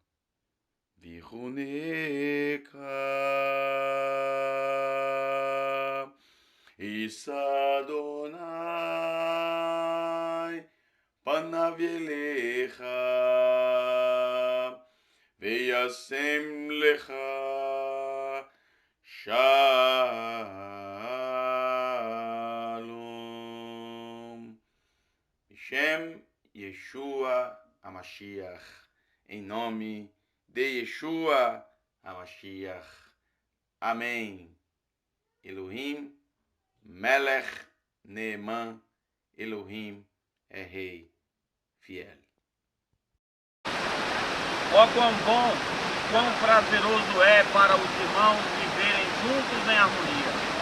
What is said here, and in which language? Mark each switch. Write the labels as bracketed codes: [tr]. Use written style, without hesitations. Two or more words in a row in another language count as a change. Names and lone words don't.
[he] ויחנך ישא יהוה פניו אליך וישם לך שלום. שם ישוע המשיח. [pt] Em nome de Yeshua HaMashiach. Amém. [he] אלוהים מלך נאמן, [pt] Elohim é Rei fiel. Ó quão bom, quão prazeroso é para os irmãos viverem juntos em harmonia.